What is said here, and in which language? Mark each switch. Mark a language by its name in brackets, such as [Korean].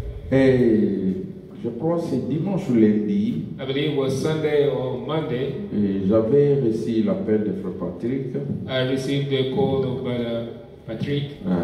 [French] Et je crois que c'est dimanche ou lundi. [English] I believe it was Sunday or Monday. [French] Et j'avais reçu l'appel de Frère Patrick. [English] I received the call of Brother Patrick.